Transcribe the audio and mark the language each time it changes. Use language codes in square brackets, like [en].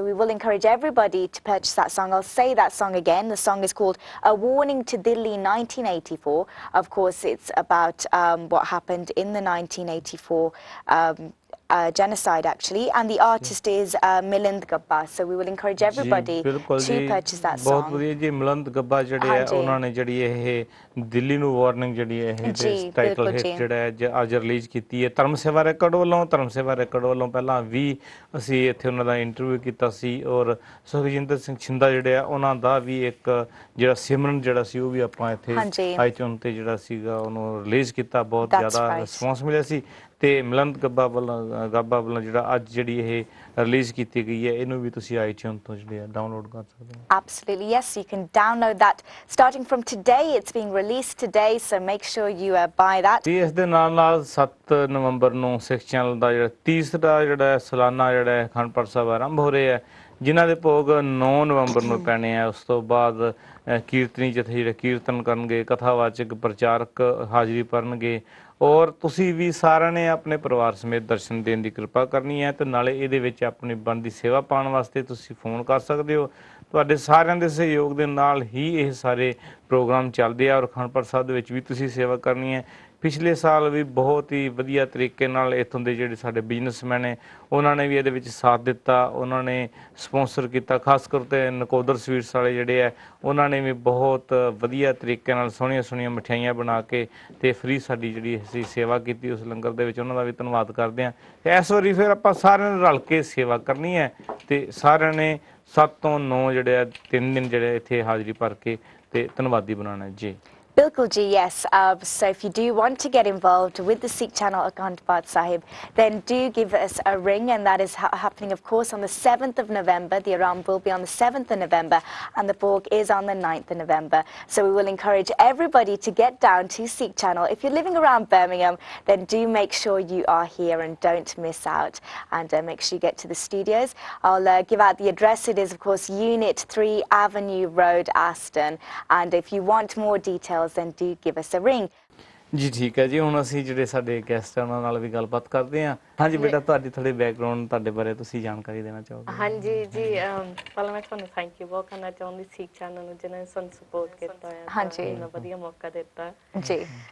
[en] So we will encourage everybody to purchase that song. I'll say that song again. The song is called A Warning to Delhi 1984. Of course, it's about what happened in the 1984 genocide actually, and the artist is Milind Gabba. So we will encourage everybody to purchase that song. [pa] ਬਹੁਤ ਵਧੀਆ ਜੀ, ਮਿਲੰਦ ਗੱਬਾ ਜਿਹੜੇ ਆ ਉਹਨਾਂ ਨੇ ਜਿਹੜੀ ਇਹ ਦਿੱਲੀ ਨੂੰ ਵਾਰਨਿੰਗ ਜਿਹੜੀ ਇਹ ਟਾਈਟਲ ਹਿੱਟ ਜਿਹੜਾ ਅੱਜ ਰਿਲੀਜ਼ ਕੀਤੀ ਹੈ ਧਰਮ ਸੇਵਾ ਰੈਕੋਰਡ ਵੱਲੋਂ। ਧਰਮ ਸੇਵਾ ਰੈਕੋਰਡ ਵੱਲੋਂ ਪਹਿਲਾਂ ਵੀ ਅਸੀਂ ਇੱਥੇ ਉਹਨਾਂ ਦਾ ਇੰਟਰਵਿਊ ਕੀਤਾ ਸੀ, ਔਰ ਸੁਖਜਿੰਦਰ ਸਿੰਘ ਛਿੰਦਾ ਜਿਹੜੇ ਆ ਉਹਨਾਂ ਦਾ ਵੀ ਇੱਕ ਜਿਹੜਾ ਸਿਮਰਨ ਜਿਹੜਾ ਸੀ ਉਹ ਵੀ ਆਪਾਂ ਇੱਥੇ ਆਈਟਿਊਨ ਤੇ ਜਿਹੜਾ ਸੀਗਾ ਉਹਨੂੰ ਰਿਲੀਜ਼ ਕੀਤਾ, ਬਹੁਤ ਜ਼ਿਆਦਾ ਰਿਸਪੌਂਸ ਮਿਲਿਆ ਸੀ। ਤੇ ਮਿਲੰਦ ਗੱਬਾ ਵੱਲੋਂ ਜਿਹੜਾ ਅੱਜ ਜਿਹੜੀ ਇਹ ਰਿਲੀਜ਼ ਕੀਤੀ ਗਈ ਹੈ, ਇਹਨੂੰ ਵੀ ਤੁਸੀਂ ਆਈਟਿਊਨ ਤੋਂ ਜਿਹੜੇ ਡਾਊਨਲੋਡ ਕਰ ਸਕਦੇ ਹੋ। [en] Absolutely, yes, you can download that starting from today. It's being released today, so make sure you buy that. [pa] ਇਸ ਦੇ ਨਾਲ 7 ਨਵੰਬਰ ਨੂੰ ਸਿੱਖ ਚੈਨਲ ਦਾ ਜਿਹੜਾ ਤੀਸਰਾ ਜਿਹੜਾ ਸਾਲਾਨਾ ਜਿਹੜਾ ਅਖੰਡ ਪਾਠ ਸਾਹਿਬ ਆਰੰਭ ਹੋ ਰਿਹਾ ਹੈ, ਜਿਨ੍ਹਾਂ ਦੇ ਭੋਗ 9 ਨਵੰਬਰ ਨੂੰ ਪੈਣੇ ਆ। ਉਸ ਤੋਂ ਬਾਅਦ ਕੀਰਤਨੀ ਜਥੇ ਜਿਹੜੇ ਕੀਰਤਨ ਕਰਨਗੇ, ਕਥਾਵਾਚਕ ਪ੍ਰਚਾਰਕ ਹਾਜ਼ਰੀ ਭਰਨਗੇ, ਔਰ ਤੁਸੀਂ ਵੀ ਸਾਰਿਆਂ ਨੇ ਆਪਣੇ ਪਰਿਵਾਰ ਸਮੇਤ ਦਰਸ਼ਨ ਦੇਣ ਦੀ ਕਿਰਪਾ ਕਰਨੀ ਹੈ। ਤੇ ਨਾਲੇ ਇਹਦੇ ਵਿੱਚ ਆਪਣੀ ਬਣਦੀ ਸੇਵਾ ਪਾਉਣ ਵਾਸਤੇ ਤੁਸੀਂ ਫੋਨ ਕਰ ਸਕਦੇ ਹੋ। ਤੁਹਾਡੇ ਸਾਰਿਆਂ ਦੇ ਸਹਿਯੋਗ ਦੇ ਨਾਲ ਹੀ ਇਹ ਸਾਰੇ ਪ੍ਰੋਗਰਾਮ ਚੱਲਦੇ ਆ, ਔਰ ਅਖੰਡ ਪਾਠ ਸਾਹਿਬ ਦੇ ਵਿੱਚ ਵੀ ਤੁਸੀਂ ਸੇਵਾ ਕਰਨੀ ਹੈ। ਪਿਛਲੇ ਸਾਲ ਵੀ ਬਹੁਤ ਹੀ ਵਧੀਆ ਤਰੀਕੇ ਨਾਲ ਇੱਥੋਂ ਦੇ ਜਿਹੜੇ ਸਾਡੇ ਬਿਜ਼ਨਸਮੈਨ ਨੇ ਉਹਨਾਂ ਨੇ ਵੀ ਇਹਦੇ ਵਿੱਚ ਸਾਥ ਦਿੱਤਾ, ਉਹਨਾਂ ਨੇ ਸਪਾਂਸਰ ਕੀਤਾ। ਖਾਸ ਕਰਕੇ ਨਕੋਦਰ ਸਵੀਟਸ ਵਾਲੇ ਜਿਹੜੇ ਹੈ ਉਹਨਾਂ ਨੇ ਵੀ ਬਹੁਤ ਵਧੀਆ ਤਰੀਕੇ ਨਾਲ ਸੋਹਣੀਆਂ ਸੋਹਣੀਆਂ ਮਠਿਆਈਆਂ ਬਣਾ ਕੇ ਤੇ ਫ੍ਰੀ ਸਾਡੀ ਜਿਹੜੀ ਅਸੀਂ ਸੇਵਾ ਕੀਤੀ ਉਸ ਲੰਗਰ ਦੇ ਵਿੱਚ, ਉਹਨਾਂ ਦਾ ਵੀ ਧੰਨਵਾਦ ਕਰਦੇ ਹਾਂ। ਤੇ ਇਸ ਵਾਰੀ ਫਿਰ ਆਪਾਂ ਸਾਰਿਆਂ ਨੇ ਰਲ ਕੇ ਸੇਵਾ ਕਰਨੀ ਹੈ ਤੇ ਸਾਰਿਆਂ ਨੇ 7 ਤੋਂ 9 ਜਿਹੜੇ ਆ 3 ਦਿਨ ਜਿਹੜੇ ਇੱਥੇ ਹਾਜ਼ਰੀ ਭਰ ਕੇ ਤੇ ਧੰਨਵਾਦੀ ਬਣਾਉਣਾ ਜੀ। Bilkul ji, [en] yes. So if you do want to get involved with the Sikh channel Akhand Path Sahib, then do give us a ring, and that is happening, of course, on the 7th of November. The Aram will be on the 7th of November, and the Bhog is on the 9th of November. So we will encourage everybody to get down to Sikh channel. If you're living around Birmingham, then do make sure you are here and don't miss out. And make sure you get to the studios. I'll give out the address. It is, of course, Unit 3 Avenue Road, Aston. And if you want more details, then do give us a ring. [pa] ਜੀ ਠੀਕ ਹੈ ਜੀ। ਹੁਣ ਅਸੀਂ ਜਿਹੜੇ ਸਾਡੇ guest ਆ ਉਹਨਾਂ ਨਾਲ ਵੀ ਗੱਲਬਾਤ ਕਰਦੇ ਹਾਂ। ਹਾਂਜੀ ਬੇਟਾ, ਤੁਹਾਡੀ ਥੋੜੀ ਬੈਕਗ੍ਰਾਉਂਡ ਤੁਹਾਡੇ ਬਾਰੇ ਤੁਸੀਂ ਜਾਣਕਾਰੀ ਦੇਣਾ ਚਾਹੋਗੇ? ਹਾਂਜੀ ਜੀ, ਪਹਿਲਾਂ ਮੈਂ ਤੁਹਾਨੂੰ [en] thank you [pa] ਬਹੁਤ ਕਰਨਾ ਚਾਹੁੰਦੀ ਸਿੱਖ ਚੈਨਲ ਨੂੰ ਜਿਨ੍ਹਾਂ ਨੇ ਸਾਨੂੰ ਸਪੋਰਟ ਕੀਤਾ ਹੈ। ਹਾਂਜੀ, ਇੰਨਾ ਵਧੀਆ ਮੌਕਾ ਦਿੱਤਾ ਜੀ।